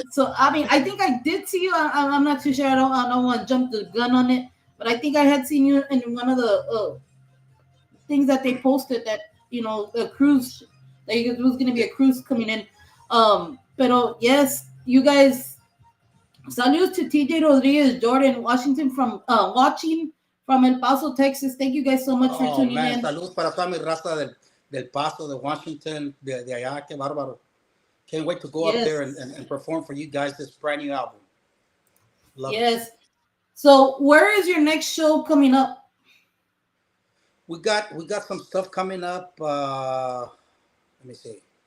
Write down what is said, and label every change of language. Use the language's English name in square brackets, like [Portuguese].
[English] So I mean, I think I did see you. I'm not too sure. I don't want to jump the gun on it, but I think I had seen you in one of the things that they posted that a cruise that there was going to be a cruise coming in. [Spanish] Pero [English] yes, you guys. Salute to TJ Rodriguez, Jordan, Washington from watching from El Paso, Texas. Thank you guys so much for Oh tuning man, in. [Spanish] salud para toda mi raza del Paso, de Washington, de allá, qué bárbaro. [English] Can't wait to go up there Yes. and perform for you guys this brand new album. Love Yes. it. So where is your next show coming up? We got some stuff coming up. Let me see.